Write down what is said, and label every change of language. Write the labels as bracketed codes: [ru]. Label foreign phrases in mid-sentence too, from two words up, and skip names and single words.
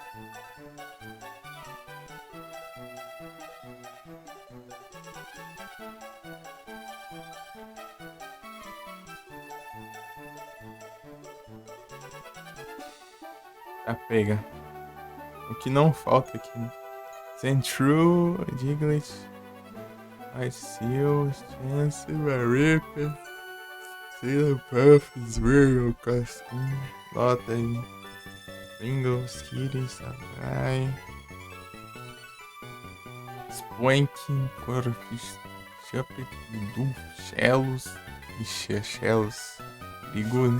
[pt] Já pega. O que não falta aqui, né? Sandshrew, Diglett, Iceal, Chance, Marica, Sailorpuff, Zwirl, Casquinho, Lotta, Pringles, Kitty, Samurai, Spoink, Corfish, Chupet, Dudu, Shellos, ixi, Shellos, Ligou, né?